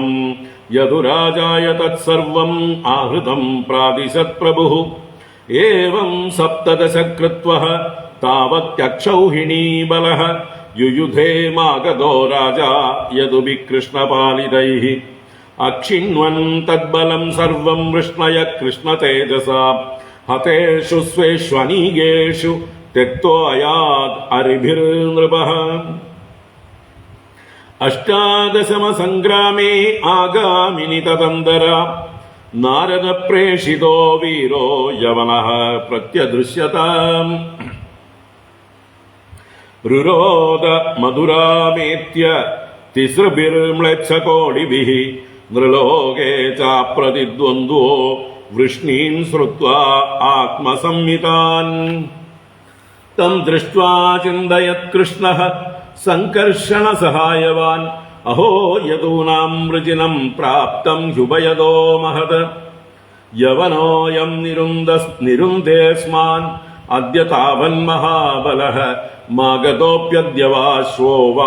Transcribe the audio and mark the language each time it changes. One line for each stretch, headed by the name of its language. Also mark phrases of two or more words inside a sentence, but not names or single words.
Sanskrit: യദുരാജായ തത്സർവം ആഹൃതം പ്രാദിശത് പ്രഭുഃ ഏവം സപ്തദശ കൃത്വഃ താവത്യക്ഷൗഹിണീ ബലഃ യുയുധേ മാഗധോ രാജാ യദുഭിഃ കൃഷ്ണപാലിതൈഃ അക്ഷിണ്വൻ തദ്ബലം സർവം വൃഷ്ണയ കൃഷ്ണതേജസാ ഹതേഷു സ്വേഷ്വനീകേഷു त्यक्त्वायात् अरिभिर्नृपः अष्टादशम संग्रामे आगामिनि तदन्तरा नारद प्रेषितो वीरो यवनः प्रत्यदृश्यताम् रुरोद मधुरामेत्य तिसृभिर्म्लेच्छकोटिभिः नृलोके चाप्रतिद्वन्द्वो वृष्णीन् श्रुत्वा आत्मसंहितान् തം ദൃഷ്ട്വാ ചിന്തയത് കൃഷ്ണഃ സംകർഷണ സഹായവാൻ അഹോ യദൂനാം വൃജിനം പ്രാപ്തം ഹ്യുഭയതോ മഹത് യവനോയം നിരുന്ദേസ്മാൻ അദ്യ താവൻ മഹാബലഃ മാഗധോപ്യദ്യ വാശ്വോ വാ